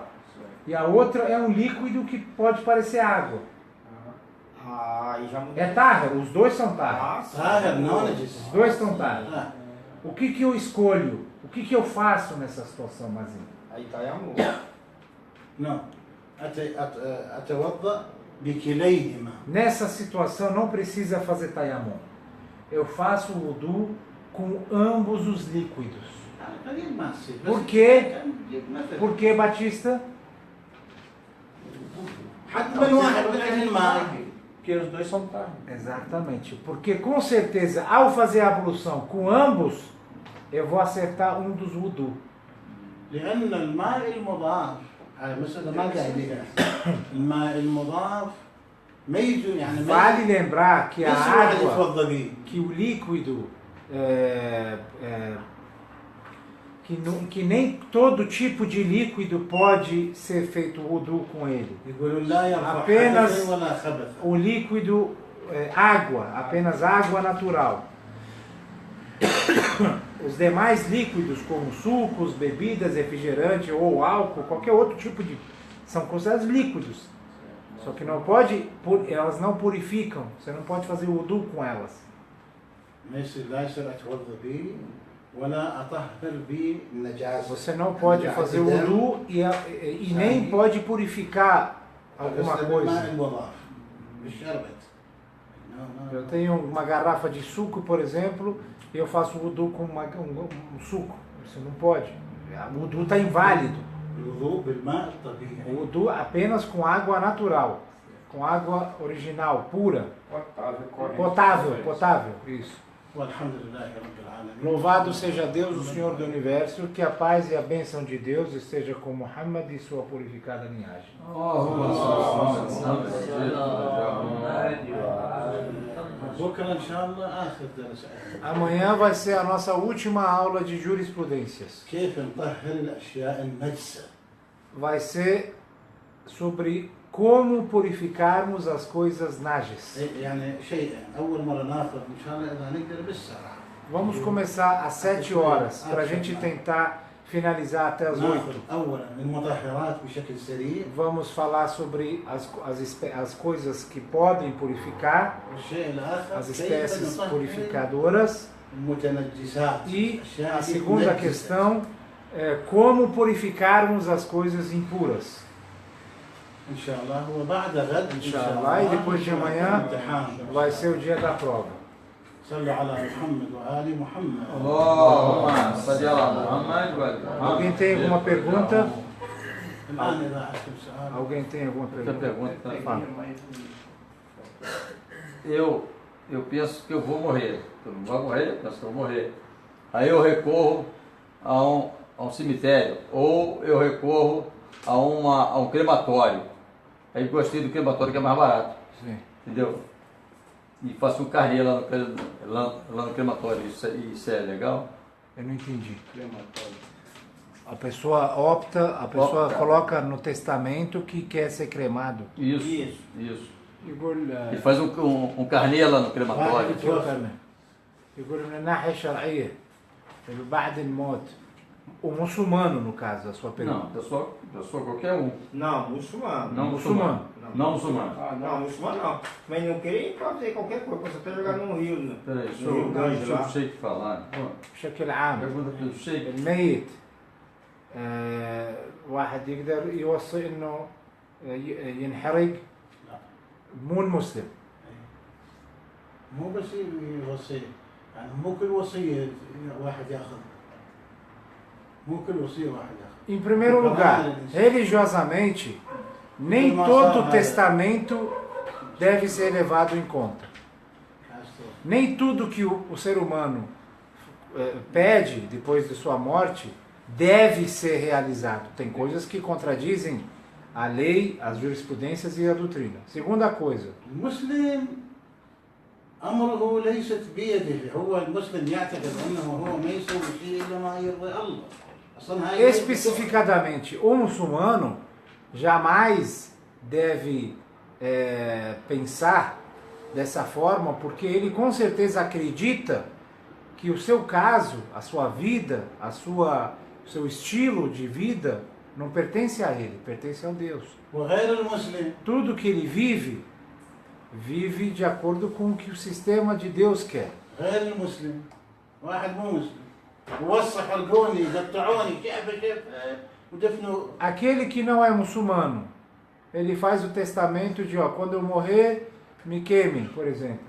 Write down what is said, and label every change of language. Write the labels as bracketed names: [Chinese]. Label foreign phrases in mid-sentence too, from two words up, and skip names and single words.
[Portuguese] E a outra é um líquido que pode parecer água. Aí já mudou. É tahar, os dois são tahar. Os dois são tahar. O que eu escolho? O que eu faço nessa situação, Mazinho? Aí tá aí amor. [Arabic] não أتوضأ بكليهما. [Portuguese] Nessa situação não precisa fazer tayammum. Eu faço o wudu com ambos os líquidos. Por quê? Por que, Batista? Porque os dois são carne. Exatamente. Porque com certeza, ao fazer a ablução com ambos, eu vou acertar um dos wudu. [Arabic] لأن الماء المضاف على مسألة ما قاعدين الماء المضاف ما يجوا يعني [Portuguese] Vale lembrar que a água, [Arabic] يتوضأ به. [Portuguese] que o líquido, que nem todo tipo de líquido pode ser feito wudu com ele. [Arabic] يقولون لا يرفع [Portuguese] Apenas [Arabic] حدثا ولا خبثا. [Portuguese] o líquido, água, apenas água natural. Os demais líquidos, como sucos, bebidas, refrigerante ou álcool, qualquer outro tipo de... são considerados líquidos. Só que não pode, elas não purificam. Você não pode fazer wudu com elas. [Arabic] ما يصير لا يصير أتوضأ به ولا أطهر به النجاسة. [Portuguese] Você não pode fazer wudu e nem pode purificar alguma coisa. [Arabic] الماء المضاف بالشربت. [Portuguese] Eu tenho uma garrafa de suco, por exemplo, e eu faço wudu com um suco. Você não pode. O wudu está inválido. [Arabic] الوضوء بالماء الطبيعي. [Portuguese] O wudu apenas com água natural, com água original, pura, potável, isso. [Arabic] والحمد لله رب العالمين. [Portuguese] Louvado seja Deus, o Senhor do Universo, que a paz e a bênção de Deus esteja com Muhammad e sua purificada linhagem. [Arabic] بكرة إن شاء الله آخر درس. [Portuguese] Amanhã vai ser a nossa última aula de jurisprudências. [Arabic] كيف نطهر الأشياء النجسة. [Portuguese] Vai ser sobre como purificarmos as coisas najes. [Arabic] يعني شيء أول مرة ناخذ إن شاء الله إذا نقدر بالسرعة. [Portuguese] Vamos começar às 7 horas, para a gente tentar finalizar até as 8. [Arabic] ناخذ أولا المطهرات بشكل سريع. [Portuguese] Vamos falar sobre as coisas que podem purificar, [Arabic] والشيء الآخر [Portuguese] as [Arabic] كيف [Portuguese] espécies [Arabic] نطهر [Portuguese] purificadoras. [Arabic] المتنجسات. [Portuguese] E [Arabic] الأشياء [Portuguese] a [Arabic] التي [Portuguese] segunda [Arabic] تنجس. [Portuguese] questão é como purificarmos as coisas impuras. [Arabic] إن شاء الله هو بعد غد إن شاء Inshallah, الله. [Portuguese] e depois de amanhã [Arabic] امتحان. [Portuguese] vai ser o dia da prova. [Arabic] صلوا على محمد وآل محمد. [Portuguese] Alguém tem alguma pergunta? [Arabic] الآن إذا عندكم سؤال. [Portuguese] Alguém tem alguma pergunta? Fala. Eu penso que eu vou morrer. Eu não vou morrer, eu penso que eu vou morrer. Aí eu recorro a um cemitério, ou eu recorro a um crematório. Aí gostei do crematório que é mais barato. Sim. Entendeu? E faço um carnê lá no crematório. Isso é legal? Eu não entendi. A pessoa opta, Opta. coloca no testamento que quer ser cremado. Isso. [Arabic] يقول [Portuguese] E faz um carnê lá no crematório. [Arabic] يقول من الناحية الشرعية بعد الموت. [Portuguese] O muçulmano, no caso, a sua pergunta. Não, pessoa qualquer um. Não, muçulmano. Não muçulmano. Não muçulmano. Ah, não, muçulmano não. Mas não querer pode fazer qualquer coisa, pode até jogar num rio, né? Peraí, No Rio Grande deixa lá. o Sheik falar. [Arabic] بشكل عام [Portuguese] Pergunta para o Sheik. [Arabic] الميت واحد يقدر يوصي انه ينحرق مو المسلم. مو بس يوصي، يعني مو كل وصية واحد ياخذ. مو كل وصية واحد ياخذ. [Portuguese] Em primeiro lugar, religiosamente, nem todo testamento deve ser levado em conta. Nem tudo que o ser humano pede depois de sua morte deve ser realizado. Tem coisas que contradizem a lei, as jurisprudências e a doutrina. Segunda coisa, [Arabic] المسلم أمره ليست بيده، هو المسلم يعتقد أنه هو ما يسوي شيء إلا ما يرضي الله. أصلا هاي [Portuguese] especificadamente, o muçulmano jamais deve pensar dessa forma, porque ele com certeza acredita que o seu caso, a sua vida, o seu estilo de vida não pertence a ele, pertence ao Deus. [Arabic] وغير المسلم [Portuguese] Tudo que ele vive de acordo com o que o sistema de Deus quer. [Arabic] غير المسلم واحد مو مسلم ووصى حرقوني قطعوني كيف ودفنوا. [Portuguese] Aquele que não é muçulmano, ele faz o testamento de, quando eu morrer, me queimem, por exemplo.